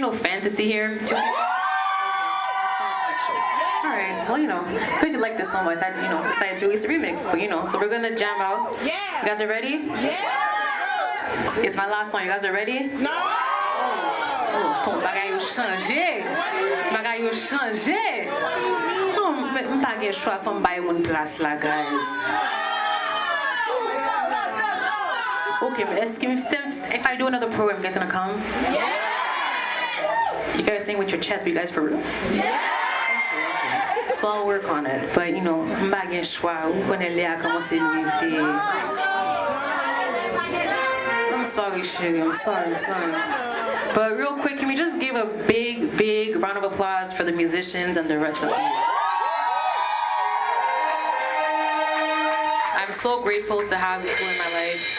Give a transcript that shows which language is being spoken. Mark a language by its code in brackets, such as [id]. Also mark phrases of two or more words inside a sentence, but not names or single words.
[en] no fantasy here? Alright, well, because you like this so much, I, decided to release a remix, but, so we're gonna jam out. Yeah! You guys are ready? Yeah! It's my last song, you guys are ready? No! [ht] Oh, bagay yo chanje. Bagay yo chanje. Mpa gen chwa fòm bay moun plas la, guys. [en] Okay, but if I do another program, you guys gonna come? Yeah! You guys sing with your chest, but you guys for real? Yeah! So I'll work on it. [ht] But mpa gen chwa, ou konen le a komanse leve. [en] I'm sorry, Sherry, I'm sorry. But real quick, can we just give a big, big round of applause for the musicians and Doressa, please? I'm so grateful to have people in my life.